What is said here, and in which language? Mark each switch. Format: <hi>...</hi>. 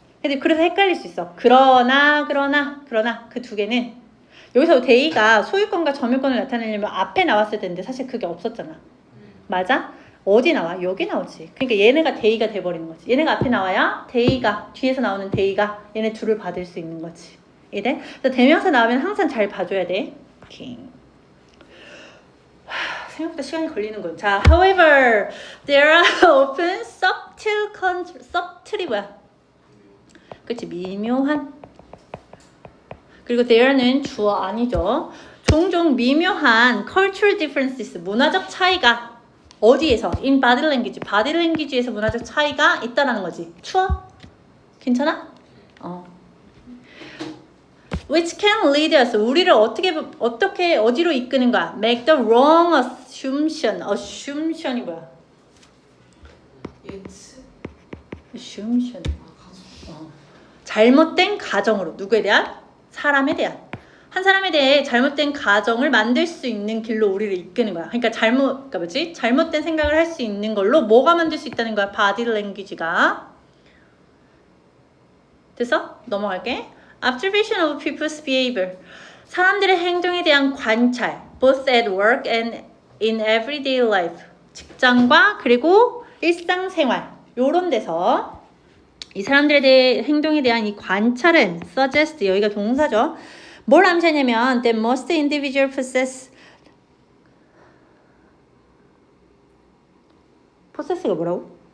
<ko>근데 그래서 헷갈릴 수 있어. 그러나 그 두 개는 여기서 대의가 소유권과 점유권을 나타내려면 앞에 나왔을 텐데 사실 그게 없었잖아. 맞아? 어디 나와? 여기 나오지. 그러니까 얘네가 대의가 돼버리는 거지. 얘네가 앞에 나와야 대의가, 뒤에서 나오는 대의가 얘네 둘을 받을 수 있는 거지. 이래? 그래서 대명사 나오면 항상 잘 봐줘야 돼. 오케이. 생각보다 시간이 걸리는 건. 자,</ko> <en>however, there are often subtle이</en> <ko>뭐야? 그치, 미묘한. 그리고</ko> <en>there</en> <ko>는 주어 아니죠. 종종 미묘한</ko> <en>cultural differences,</en> <ko>문화적 차이가 어디에서?</ko> <en>in body language, body language에서</en> <ko>문화적 차이가 있다라는 거지. 추워? 괜찮아?</ko> <en>Which can lead us,</en> <ko>우리를 어떻게 어디로 이끄는 거야?</ko> <en>Make the wrong assumption.</en> <ko>assumption이 뭐야? 예측?</ko> <en>assumption.</en> <ko>가정. 잘못된 가정으로. 누구에 대한? 사람에 대한. 한 사람에 대해 잘못된 가정을 만들 수 있는 길로 우리를 이끄는 거야. 그러니까 잘못된 생각을 할 수 있는 걸로 뭐가 만들 수 있다는 거야? body language가. 됐어? 넘어갈게.</ko> <en>Observation of people's behavior.</en> <ko>사람들의 행동에 대한 관찰.</ko> <en>Both at work and in everyday life.</en> <ko>직장과 그리고 일상생활. 요런 데서 이 사람들에 대해 행동에 대한 이 관찰은 suggest, 여기가 동사죠. 뭘 암시하냐면</ko> <en>that most individual possess가</en> <ko>뭐라고?</ko>